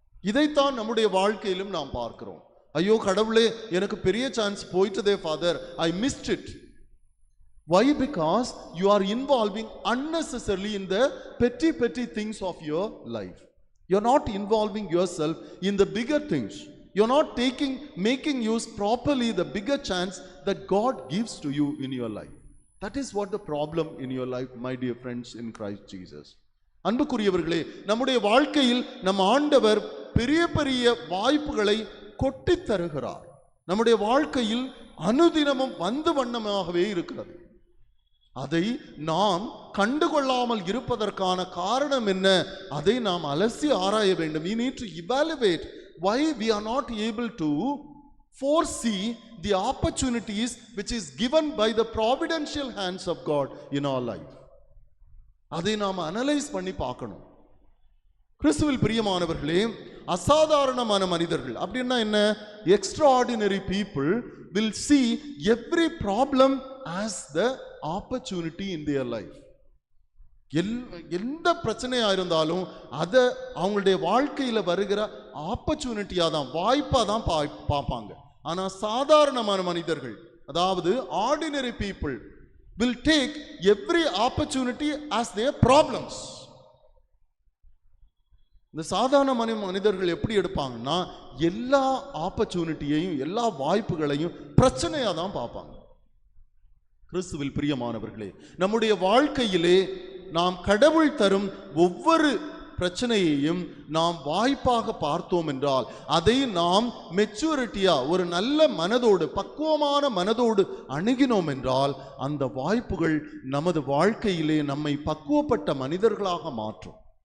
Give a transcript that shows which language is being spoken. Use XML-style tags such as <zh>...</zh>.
<ta>இதைத்தான் நம்முடைய வாழ்க்கையிலும் நாம் பார்க்கிறோம். ஐயோ கடவுளே, எனக்கு பெரிய chance போயிட்டதே father,</ta> <en>I missed it. Why? Because you are involving unnecessarily in the petty things of your life. You are not involving yourself in the bigger things. You are not making use properly the bigger chance that God gives to you in your life. That is what the problem in your life, my dear friends in Christ Jesus.</en> <ta>அன்புக்குரியவர்களே, நம்முடைய வாழ்க்கையில் நம் ஆண்டவர் பெரிய பெரிய வாய்ப்புகளை கொட்டி தருகிறார். நம்முடைய வாழ்க்கையில் அனுதினமும் வந்து வண்ணமாகவே இருக்கிறது. அதை நாம் கண்டுகொள்ளாமல் இருப்பதற்கான காரணம் என்ன? அதை நாம் அலசி ஆராய வேண்டும்.</ta> <en>We need to evaluate why we are not able to foresee the opportunities which is given by the providential hands of God in our life.</en> <ta>அதை நாம் அனலைஸ் பண்ணி பார்க்கணும். கிறிஸ்துவில் பிரியமானவர்களே, அசாதாரணமான மனிதர்கள் அப்படின்னா என்ன?</ta> <en>Extraordinary people will see every problem as the opportunity in their life.</en> <ta>எந்த பிரச்சனையா இருந்தாலும் அதை அவங்களுடைய வாழ்க்கையில வருகிற ஆப்பர்ச்சுனிட்டியா தான், வாய்ப்பா தான் பார்ப்பாங்க. ஆனா சாதாரணமான மனிதர்கள், அதாவது</ta> <en>Ordinary people, will take every opportunity as their problems.</en> <ta>இந்த சாதாரண மனிதர்கள் எப்படி எடுப்பாங்கன்னா எல்லா ஆப்பர்ச்சுனிட்டியையும் எல்லா வாய்ப்புகளையும் பிரச்சனையா தான் பார்ப்பாங்க. கிறிஸ்துவில் பிரியமானவர்களே, நம்முடைய வாழ்க்கையிலே நாம் கடவுள் தரும் ஒவ்வொரு பிரச்சனையையும் நாம் வாய்ப்பாக பார்த்தோம் என்றால், அதை நாம் மெச்சூரிட்டியா ஒரு நல்ல மனதோடு பக்குவமான மனதோடு அணுகினோம் என்றால், அந்த வாய்ப்புகள் நமது வாழ்க்கையிலே நம்மை பக்குவப்பட்ட மனிதர்களாக மாற்றும்.</ta>